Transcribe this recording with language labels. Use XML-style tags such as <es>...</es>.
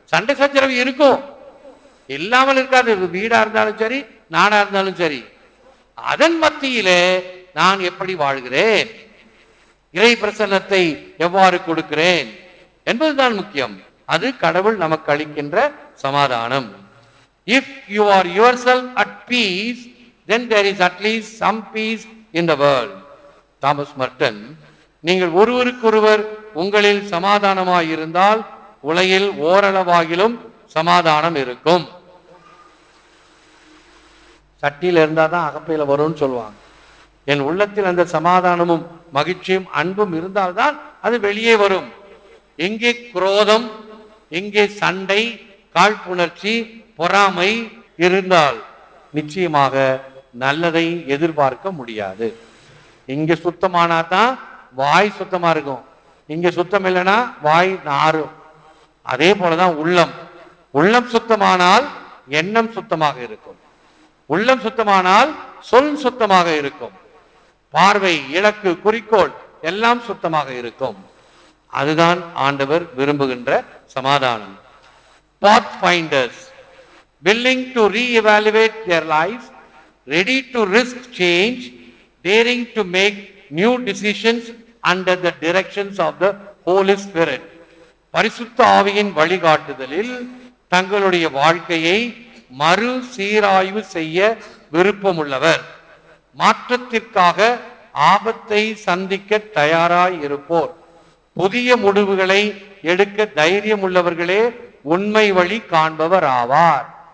<ta>சண்டை சச்சரவு இருக்கும், இல்லாமல் இருக்காது. வீடா இருந்தாலும் சரி, நாடா இருந்தாலும் சரி. அதன் மத்தியிலே நான் எப்படி வாழ்கிறேன், இறை பிரசன்னத்தை எவ்வாறு கொடுக்கிறேன் என்பதுதான் முக்கியம். அது கடவுள் நமக்கு அளிக்கின்ற சமாதானம்.</ta> <en>If you are yourself at peace, then there is at least some peace in the world.</en> <ta>Thomas மர்டன், நீங்கள் ஒருவருக்கொருவர் உங்களில் சமாதானமாய் இருந்தால் உலகில் ஓரளவாகிலும் சமாதானம் இருக்கும். சட்டியில இருந்தாதான் அகப்பையில வரும்னு சொல்லுவாங்க. என் உள்ளத்தில் அந்த சமாதானமும் மகிழ்ச்சியும் அன்பும் இருந்தால்தான் அது வெளியே வரும். எங்கே குரோதம், எங்கே சண்டை, காழ்ப்புணர்ச்சி, பொறாமை இருந்தால் நிச்சயமாக நல்லதை எதிர்பார்க்க முடியாது. இங்க சுத்தமானா தான் வாய் சுத்தமா இருக்கும், இங்க சுத்தம் இல்லைன்னா வாய் நாரும். அதே போலதான் உள்ளம். உள்ளம் சுத்தமானால் எண்ணம் சுத்தமாக இருக்கும், உள்ளம் சுத்தமானால் சொல் சுத்தமாக இருக்கும், பார்வை, இலக்கு, குறிக்கோள் எல்லாம் சுத்தமாக இருக்கும். அதுதான் ஆண்டவர் விரும்புகின்ற சமாதானம்.</ta> <en>Pathfinders, willing to re-evaluate their lives, ready to risk change, daring to make new decisions under the directions of the Holy Spirit.</en> <ta>பரிசுத்த ஆவியின் வழிகாட்டுதலில் தங்களுடைய வாழ்க்கையை மறு சீராய்வு செய்ய விருப்பமுள்ளவர், மாற்றத்திற்காக ஆபத்தை சந்திக்க தயாராய் இருப்போர், புதிய முடிவுகளை எடுக்க தைரியம் உள்ளவர்களே உண்மை வழி காண்பவர் ஆவார்.</ta>